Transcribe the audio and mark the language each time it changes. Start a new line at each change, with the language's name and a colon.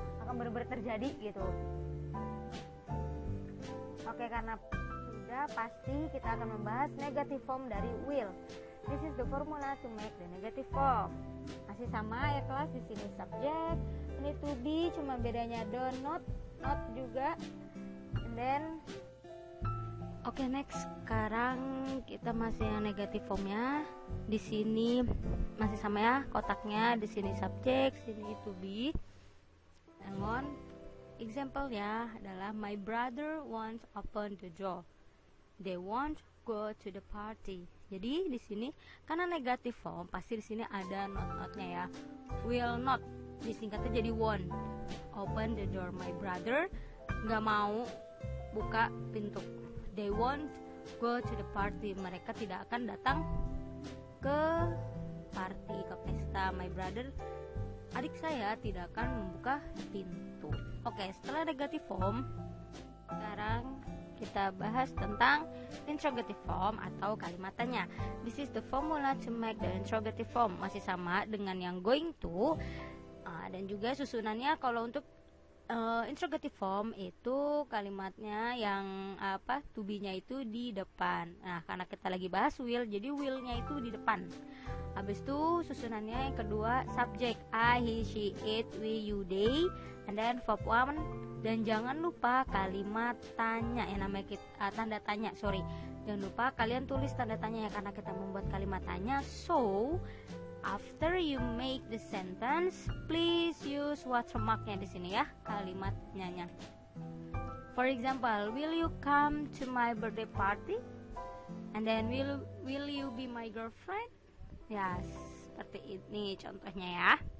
Indonesian: Akan benar-benar terjadi gitu. Oke, karena sudah pasti kita akan membahas negative form dari will.
English: This is the formula to make the negative form.
Indonesian: Masih sama ya kelas, di sini subject, ini to be, cuma bedanya don't, not juga. And then oke, next, sekarang kita masih yang negative formnya. Di sini masih sama ya kotaknya, di sini subject, sini to be.
English: And one example
Indonesian: ya adalah
English: my brother wants open the door. They won't go to the party.
Indonesian: Jadi di sini karena negative form pasti di sini ada not-notnya ya.
English: Will not
Indonesian: disingkatnya jadi
English: won't. Open the door. My brother
Indonesian: nggak mau buka pintu.
English: They won't go to the party.
Indonesian: Mereka tidak akan datang ke party, ke pesta.
English: My brother,
Indonesian: adik saya, tidak akan membuka pintu. Oke, setelah negative form, sekarang kita bahas tentang interrogative form atau kalimat tanya.
English: This is the formula to make the interrogative form.
Indonesian: Masih sama dengan yang going to, dan juga susunannya kalau untuk interrogative form itu kalimatnya yang to be-nya itu di depan. Nah, karena kita lagi bahas will, jadi will-nya itu di depan. Habis itu susunannya yang kedua subject I, he, she, it, we, you, they, and then verb one. Dan jangan lupa kalimat tanya yang namanya tanda tanya. Jangan lupa kalian tulis tanda tanya ya, karena kita membuat kalimat tanya.
English: So after you make the sentence, please use watermarknya
Indonesian: di sini ya, kalimatnya.
English: For example, will you come to my birthday party? And then will you be my girlfriend?
Indonesian: Ya, seperti ini contohnya ya.